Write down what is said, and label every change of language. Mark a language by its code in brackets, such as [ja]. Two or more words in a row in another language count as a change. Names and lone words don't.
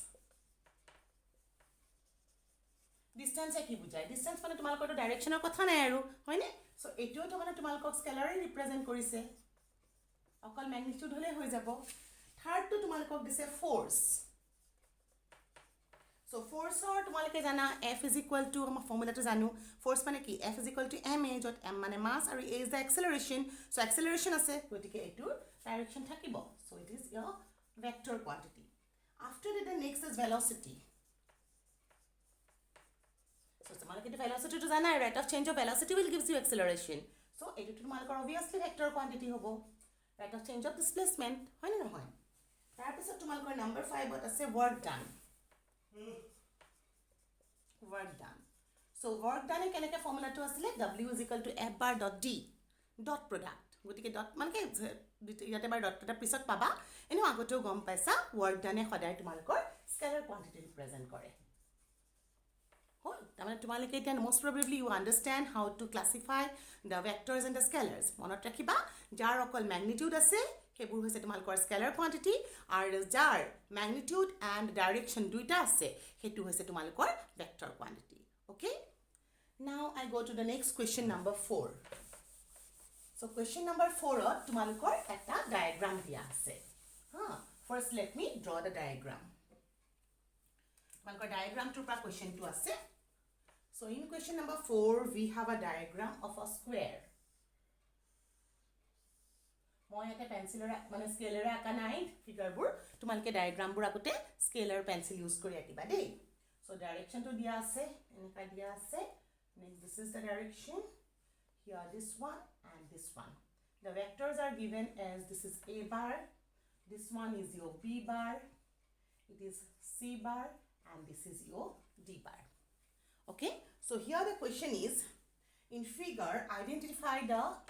[as] ডিসটেন্স কি বুজায় ডিসটেন্স মানে তোমালোকৰ তো ডাইৰেকশনৰ কথা নাই আৰু হয়নে সো এটোও তো মানে তোমালোকক স্কেলাৰে ৰিপ্ৰেজেন্ট কৰিছে অকল ম্যাগনিটিউড হলে হৈ যাব থাৰ্ড তো তোমালোকক দিছে ফোর্স সো ফোর্সৰ তোমালোকে জানা F = আমাৰ ফৰ্মুলাটো জানো ফোর্স মানে কি F = ma যত m মানে মাস আৰু [en] a is the acceleration [as] সো acceleration আছে গতিকে এটো ডাইৰেকশন থাকিব সো [en] it is your vector quantity after that the next is velocity so তোমালোকে the velocity to জানা rate of change of velocity will gives you acceleration so [as] এটো তোমালোকৰ [en] obviously vector quantity হ'ব rate of change of displacement [as] হয় না নহয় তাৰ পিছত তোমালোকৰ [en] number 5 [as] ত আছে [en] work done work done so work done [as] কেনেকৈ ফৰ্মুলাটো আছিল [en] w = f bar dot d dot product [as] গতিকে ডট মানে ইয়াতে [en] bar dot [as] এটা পিছত পাবা এনে আগতেও গম পাইছা [en] work done [as] সদায় তোমালোকৰ [en] scalar quantity [as] ৰিপ্ৰেজেন্ট কৰে হ'ল তাৰমানে তোমালোকে এতিয়া [en] most probably you understand how to classify the vectors and the scalars [as] মনত ৰাখিবা যাৰ অকল ম্যাগনিটিউড আছে হেবোৰ হৈছে তোমালোকৰ [en] scalar quantity [as] আৰু যাৰ [en] magnitude and direction [as] দুইটা আছে হেতু হৈছে তোমালোকৰ [en] vector quantity [as] ওকে [en] now I go to the next question number 4 [as] so question number 4 ত তোমালোকৰ এটা ডায়াগ্ৰাম দিয়া আছে [en] first let me draw the diagram [as] তোমালোকৰ ডায়াগ্ৰামটোৰ পৰা কোৱেশ্চনটো আছে [en] so in question number 4 we have a diagram of a square [as] মই এটা পেন্সিলৰ মানে স্কেলাৰ আকা নাই ফিগাৰবোৰ তোমালোকে ডায়াগ্ৰামবোৰ আগতে স্কেলাৰ পেন্সিল ইউজ কৰি আঁকিবা দেই so ডাইৰেকশনটো দিয়া আছে এনেকা দিয়া [en] আছে next this is the direction here this one and this one the vectors are given as this is a bar this one is your b bar it is c bar and this is your d bar okay so here the question is in figure identify the